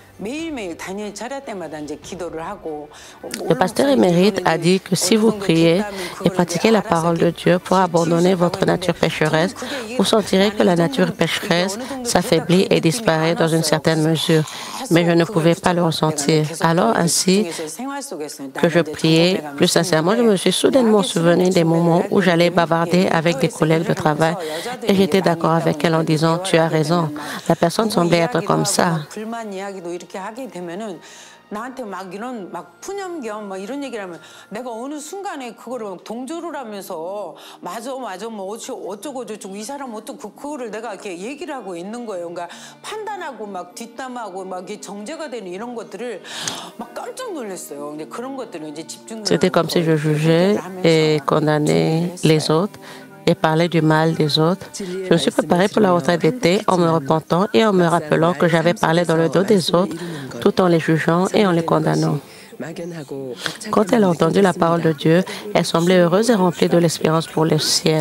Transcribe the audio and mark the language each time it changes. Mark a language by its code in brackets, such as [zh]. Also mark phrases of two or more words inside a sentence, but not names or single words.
[fr] Le pasteur émérite a dit que si vous priez et pratiquez la parole de Dieu pour abandonner votre nature pécheresse, vous sentirez que la nature pécheresse s'affaiblit et disparaît dans une certaine mesure. Mais je ne pouvais pas le ressentir. Alors, ainsi que je priais plus sincèrement, je me suis soudainement souvenu des moments où j'allais bavarder avec des collègues de travail et j'étais d'accord avec elle en disant « Tu as raison, la personne semblait être comme ça ». [ko] 나한테 이런 푸념겸 이런 얘기를 하면 내가 어느 순간에 그거를 동조를 하면서 맞아 어쩌고 저쩌고 이 사람 어쩌고 그거를 내가 이렇게 얘기를 하고 있는 거예요. 그러니까 판단하고 뒷담하고 정제가 되는 이런 것들을 깜짝 놀랐어요. 근데 그런 것들을 이제 집중을 [fr] C'était comme si je jugeais et condamnais les autres et parler du mal des autres. Je me suis préparée pour la retraite d'été en me repentant et en me rappelant que j'avais parlé dans le dos des autres tout en les jugeant et en les condamnant. Quand elle a entendu la parole de Dieu, elle semblait heureuse et remplie de l'espérance pour le ciel.